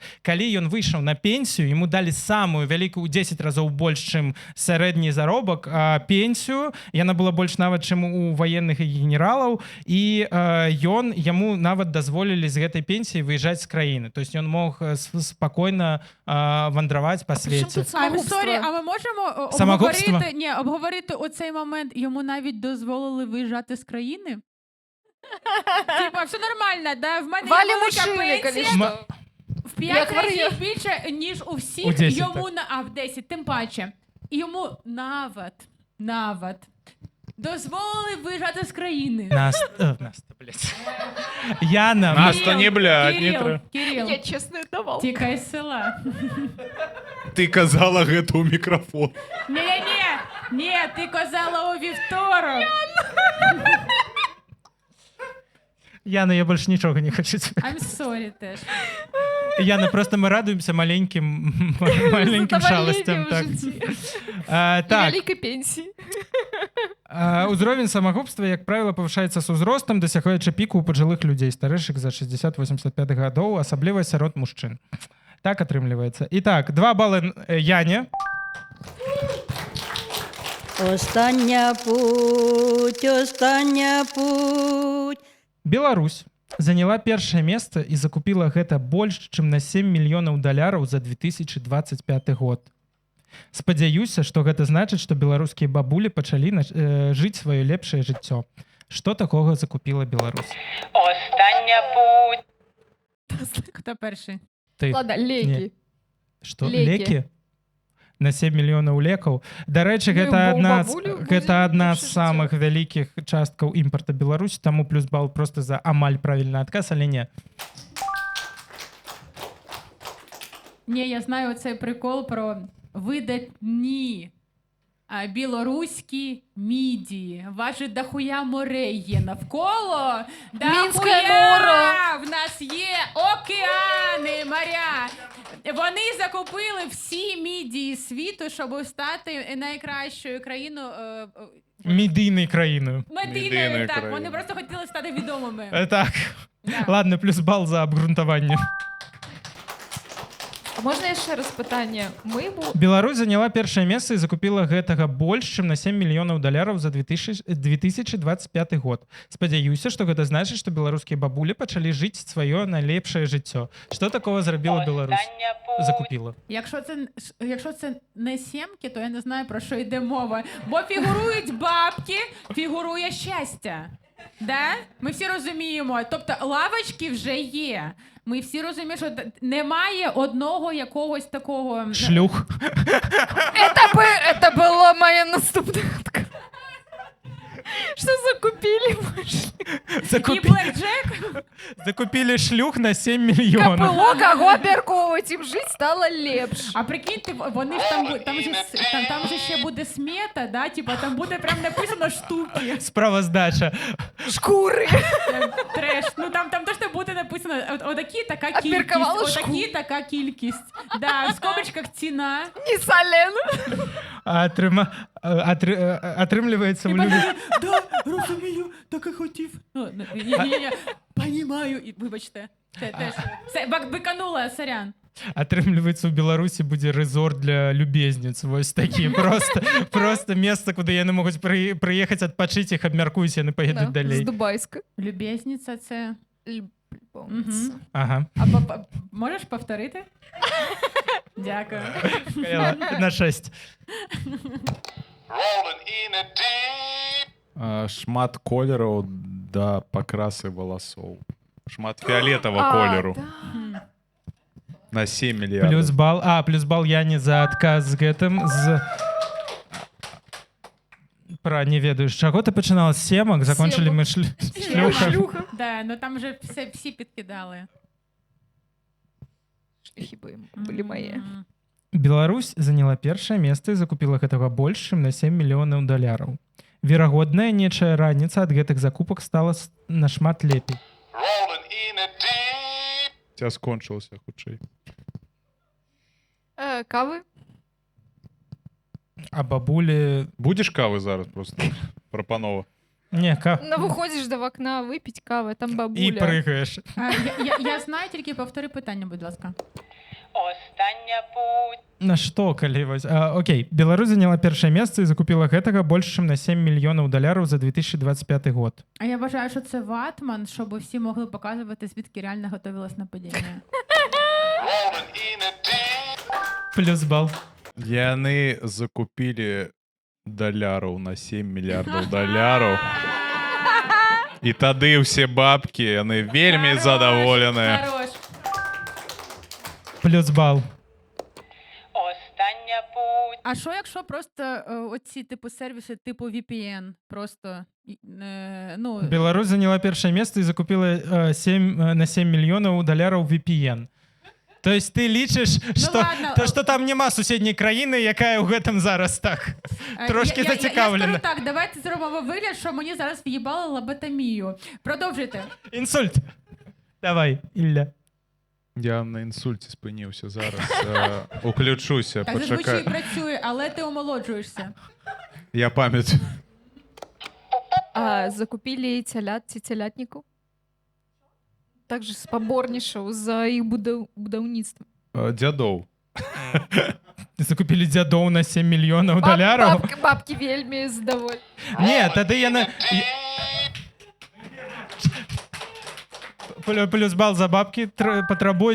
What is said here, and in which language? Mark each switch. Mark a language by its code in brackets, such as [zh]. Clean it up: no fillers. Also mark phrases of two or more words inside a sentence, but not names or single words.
[be] Калі ён выйшаў на пенсію, яму далі самую вялікую ў 10 разоў больш, чым сярэдні заробак, пенсію. Яна была больш нават, чым у ваенных і генералаў. І яму нават дазволілі з гэтай пенсіі выязджаць з краіны. [ru] То есть [be] ён мог спакойна вандраваць па свеце. [uk] Сорі, а ми можемо Самогубство? обговорити оцей момент? Йому навіть дозволили виїжджати з країни? Типа, все нормально, да? В мене Валі є велика мучили, пенсія. коли що. В 5 Як разів варіант. більше, ніж у У всіх. 10, Йому в 10, тим паче. Йому нават дозволили виїжджати з країни. Наста, блядь. Яна, Наста, не блядь, не треба. Кирил, Я чесно давав. тікай з села. Ти казала [be] гэта ў мікрафон. [uk] Ні, ти казала у вівторок. [be] Яна, я больше нічога не хочу. [en] I'm sorry теж. [ru] Яна, просто мы радуемся маленьким шалостям. [be] Так. Так, Вялікай пенсіі. узровень самагубства, як правіла, павышаецца з узростам, дасягаючы піку ў пажылых людзей, старэйшых за 60-85 гадоў, асабліва сярод мужчын. Так атрымліваецца. Итак, 2 балы Яне. [uk] Остання путь. [be] Беларусь заняла першае месца і закупіла гэта больш, чым на 7 мільёнаў даляраў за 2025 год. Спадзяюся, што гэта значыць, што беларускія бабулі пачалі жыць сваё лепшае жыццё. Што такога закупіла Беларусь? [uk] Остання путь. Хто перший? [be] Ты. [uk] Ладно, лекі. [be] Што? Лекі. Лекі? На 7 мільёнаў лекаў. Дарэчы, Ну, гэта бо адна бабулю гэта будзе адна лепшае з самых вялікіх часткаў імпарта Беларусі, таму плюс бал просто за амаль правільны адказ, але не. [uk] Ні, я знаю цей прикол про видатні білоруські мідії. Ваше дохуя море є навколо. Мінське Дохуя! море. В нас є океани, моря. Вони закупили всі мідії світу, щоб стати найкращою країною. Медійною країною. Медійною, Медійною так. країною. Вони просто хотіли стати відомими. Так. Да. [be] Ладно, плюс бал за обґрунтаванне. А можна яшчэ раз пытанне? Мы бу... Беларусь заняла першае месца і закупіла гэтага больш, чым на 7 мільёнаў даляраў за 2025 год. Спадзяюся, што гэта значыць, што беларускія бабулі пачалі жыць сваё найлепшае жыццё. Што такого зрабіла Беларусь? [uk] Остання путь. [be] Закупіла. [uk] Якщо це не сімки, то я не знаю, про що йде мова. Бо фігурують бабки, фігурує щастя. Да? Ми всі розуміємо. Тобто лавочки вже є. Ми всі розуміємо, що немає одного якогось такого... Шлюх. [ru] Это была моя наступная отка. Что закупили больше? [be] І Блэкджек. [uk] Закупили шлюх на 7 мільйонів. [ru] Было кого обмярковывать, им жить стало лепш. [uk] А прикиньте, вони ж там же ще буде смета, да? Типа там буде прям написано штуки. [be] Справоздача. Шкуры. [uk] Треш. Ну там точно буде написано отакі така кількість, Обміркували отакі така кількість. Да, в скобочках ціна. [ru] Не солен. [be] Атрымліваецца [uk] І в любі... да, розумію, так і хотів. Ні, понімаю. І, вибачте, це теж. Це виканула, сорян. [be] Атрымліваецца у Беларусі будзе рэзорт для любезніц. Вось такі просто месца, куды яны могуць прыехаць адпачыць, іх абмяркуюць, яны паедуць З далей. Дубайска. [uk] Любезниця це... Любовниця. Ага. А можеш повторити? Дякую. На 6. [be] Шмат колераў да пакрасы валасоў. Шмат фіолетавага колеру. Да. На 7 мільярдаў. Плюс бал Яне за адказ з гэтым, з... Пра не ведаю, з чаго ты пачынала? З семак? Закончылі мы шлюха. Шлюха. [uk] Да, ну там же всі підкидали. [ru] Шлюхи были мои. [be] Беларусь заняла першае месца і закупіла гэтага больш, чым на 7 мільёнаў даляраў. Верагодная нечая раніца ад гэтых закупак стала нашмат лепей. Ця скончылася хутчэй. Кавы? А бабулі... Будзеш кавы зараз просто? Прапанова. Не, [ru] Ну, выходишь до окна, выпить кавы, там бабуля. [be] і прыгаеш. [uk] Я знаю, тільки повтори питання, будь ласка. Остання путь. [be] На што, калі вось... Окей, Беларусь заняла першае месца і закупіла гэтага больш, чым на 7 мільёнаў даляраў за 2025 год. [uk] А я вважаю, що це ватман, щоб всі могли показувати, звідки реально готувалось нападіння. [be] Плюс бал. Яны закупілі даляраў на 7 мільярдаў даляраў. І тады ўсе бабкі, яны вельмі задаволеныя. Хорош. Плюс бал. [uk] Остання путь. А що, якщо просто оці типу сервіси типу VPN? Просто, ну... [be] Беларусь заняла першае месца і закупіла на 7 мільёнаў даляраў VPN. [ru] То есть [be] ты лічыш, што там няма суседняй краіны, якая ў гэтым зараз так трошки зацікавлена. [uk] Я скажу так, давайте зробимо вигляд, що мені зараз в'їбали лоботомію. Продовжуйте. Інсульт. Давай, Ілля. [be] Я на інсульті спиніўся зараз. Уключуся, [uk] Так зазвичай почекай. працює, але ти омолоджуєшся. Я пам'ятаю. А закупили телят, телятнику? [be] Также спаборнічаў за іх будаўніцтва. Дзядоў. Закупілі дзядоў на 7 мільёнаў даляраў. Бабкі вельмі задаволі. Не, тады яны... Плюс бал за бабки патрабуюць.